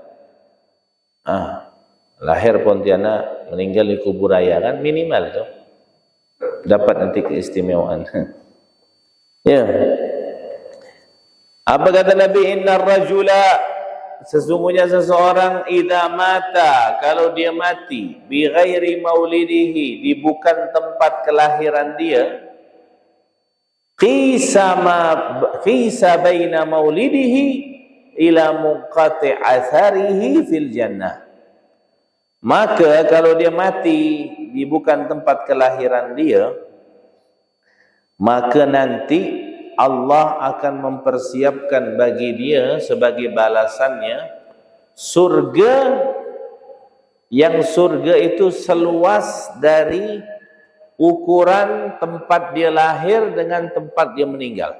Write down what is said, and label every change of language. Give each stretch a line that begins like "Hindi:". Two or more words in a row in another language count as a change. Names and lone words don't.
Indonesian: Lahir Pontianak, meninggal di Kuburaya, kan minimal tuh dapat nanti keistimewaan. Ya. Apa kata Nabi?
Arabic: إن الرجل,
Indonesian: sesungguhnya seseorang
Arabic: إذا مات,
Indonesian: kalau dia mati
Arabic: بغير مولده,
Indonesian: di bukan tempat kelahiran dia,
Arabic: قيس بين مولده إلى منقطع أثره في الجنة.
Indonesian: Maka kalau dia mati di bukan tempat kelahiran dia, maka nanti Allah akan mempersiapkan bagi dia sebagai balasannya surga, yang surga itu seluas dari ukuran tempat dia lahir dengan tempat dia meninggal.